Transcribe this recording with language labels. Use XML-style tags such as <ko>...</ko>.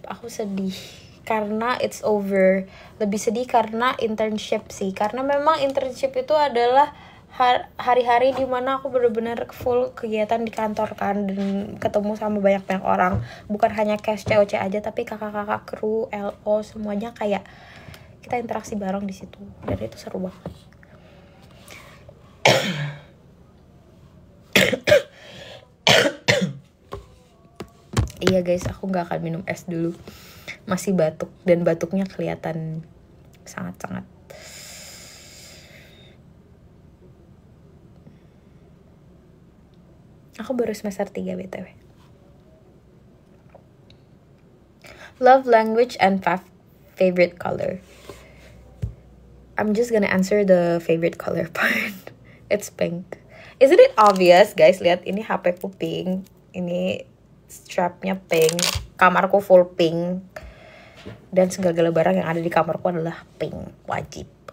<id>Aku sedih karena</id> <en>it's over.</en> <id>Lebih sedih karena internship sih. Karena memang internship itu adalah hari-hari dimana aku benar-benar full kegiatan di kantor kan, dan ketemu sama banyak-banyak orang. Bukan hanya cash COC aja, tapi kakak-kakak kru, LO, semuanya kayak kita interaksi bareng di situ. Dan itu seru banget. Iya guys, aku gak akan minum es dulu. Masih batuk, dan batuknya kelihatan sangat-sangat. Aku baru semester 3 BTW.</id> <en>Love language and favorite color. I'm just gonna answer the favorite color part. It's pink. Isn't it obvious guys?</en> <id>Lihat, ini HP ku pink. Ini strapnya pink, kamarku full pink, dan segala barang yang ada di kamarku adalah pink, wajib.</id>